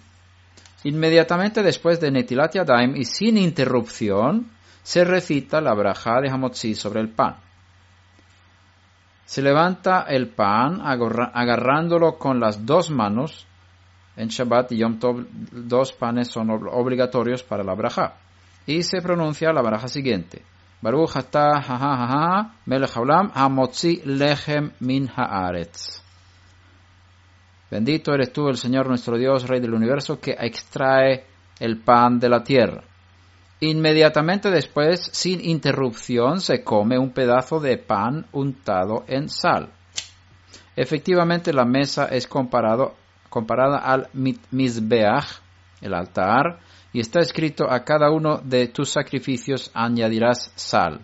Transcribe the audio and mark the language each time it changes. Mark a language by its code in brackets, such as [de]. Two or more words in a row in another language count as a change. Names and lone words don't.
[es] Inmediatamente después de [he] נטילת ידיים [es] y sin interrupción, se recita la braja de Hamotzi sobre el pan. Se levanta el pan agarrándolo con las dos manos. En Shabbat y [he] יום טוב, [es] 2 panes son obligatorios para la braja. Y se pronuncia la braja siguiente. [he] ברוך אתה מלך העולם המוציא לחם מן הארץ. [es] Bendito eres tú, el Señor nuestro Dios, Rey del universo, que extrae el pan de la tierra. Inmediatamente después, sin interrupción, se come un pedazo de pan untado en sal. Efectivamente, la mesa es comparada al mizbeach, el altar, y está escrito: a cada uno de tus sacrificios añadirás sal.